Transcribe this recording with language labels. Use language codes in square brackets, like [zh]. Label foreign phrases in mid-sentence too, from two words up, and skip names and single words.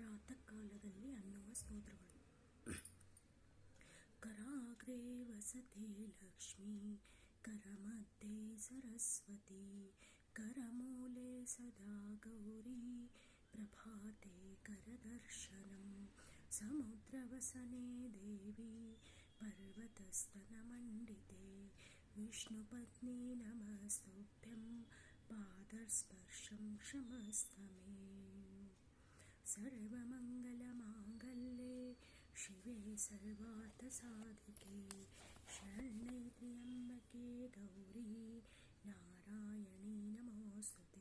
[kn] ಪ್ರಾತಃಕಾಲದಲ್ಲಿ ಅನ್ನುವ ಸ್ತೋತ್ರಗಳು. [sa] ಕರಾಗ್ರೇ ವಸತಿ ಲಕ್ಷ್ಮೀ, ಕರಮಧ್ಯೆ ಸರಸ್ವತಿ, ಕರಮೂಲೆ ಸದಾ ಗೌರಿ, ಪ್ರಭಾತೆ ಕರದರ್ಶನಂ, ಸಮುದ್ರವಸನೆ ದೇವಿ, ಪರ್ವತಸ್ತನಮಂಡಿತೆ, ವಿಷ್ಣುಪತ್ನಿ ನಮಸ್ತುಭ್ಯಂ, ಪಾದಸ್ಪರ್ಶಂ ಕ್ಷಮಸ್ತಮೇ. ಸರ್ವಮಂಗಲಮಾಂಗಲ್ಯೆ ಶಿವೆ ಸರ್ವಾರ್ಥಸಾಧಿಕೆ, ಶರಣ್ಯೆ ತ್ರ್ಯಂಬಕೆ ಗೌರಿ, ನಾರಾಯಣಿ ನಮೋಸ್ತುತೆ.